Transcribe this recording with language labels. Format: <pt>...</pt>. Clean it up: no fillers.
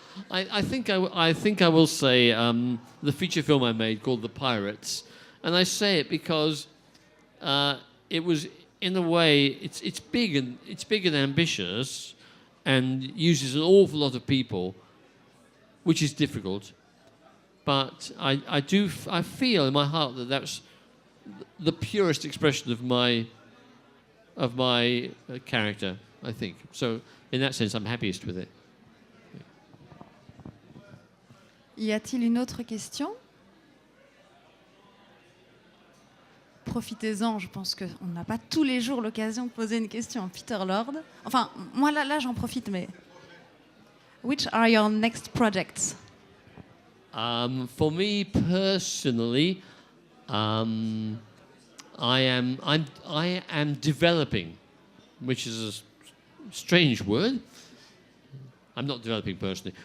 <en>I think I will say the feature film I made called The Pirates, and I say it because it was, in a way, it's big and ambitious, and uses an awful lot of people, which is difficult. But I feel in my heart that that's the purest expression of my character, I think. So in that sense, I'm happiest with it.</en> <fr>Y a-t-il une autre question? Profitez-en, je pense qu'on n'a pas tous les jours l'occasion de poser une question à Peter Lord. Enfin, moi là j'en profite, mais...</fr> <en>Which are your next projects? For me personally, I am developing, which is a strange word. I'm not developing personally.</en>